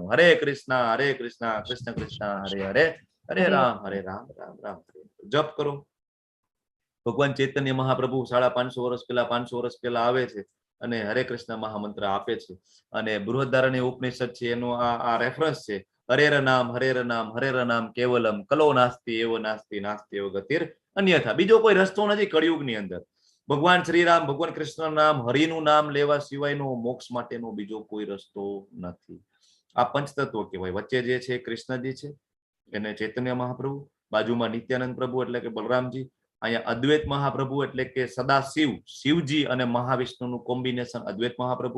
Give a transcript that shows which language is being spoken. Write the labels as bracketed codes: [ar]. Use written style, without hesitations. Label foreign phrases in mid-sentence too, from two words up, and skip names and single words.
[sa] હરે કૃષ્ણ કૃષ્ણ કૃષ્ણ હરે હરે, હરે રામ રામ રામ હરે. [gu] જપ કરો. ભગવાન ચૈતન્ય મહાપ્રભુ 550 વર્ષ પહેલા 500 વર્ષ પહેલા આવે છે અને હરે કૃષ્ણ મહામંત્ર આપે છે. અને બૃહદારણ્યક ઉપનિષદ છે એનો આ રેફરન્સ છે. [sa] હરેર નામ કેવલમ કલો નાસ્તિ એવ નાસ્તિ નાસ્તિ એવ ગતિર અન્યથા. [gu] બીજો કોઈ રસ્તો નથી કળિયુગની અંદર. ભગવાન શ્રીરામ, ભગવાન કૃષ્ણ નામ, હરિનું નામ લેવા સિવાયનો મોક્ષ માટેનો બીજો કોઈ રસ્તો નથી. આ પંચતત્વ કહેવાય. વચ્ચે જે છે કૃષ્ણજી છે, એને ચૈતન્ય મહાપ્રભુ, બાજુમાં નિત્યાનંદ પ્રભુ એટલે કે બલરામજી, અહીંયા અદ્વૈત મહાપ્રભુ એટલે કે સદા શિવજી અને મહાવિષ્ણુનું કોમ્બિનેશન અદ્વૈત મહાપ્રભુ.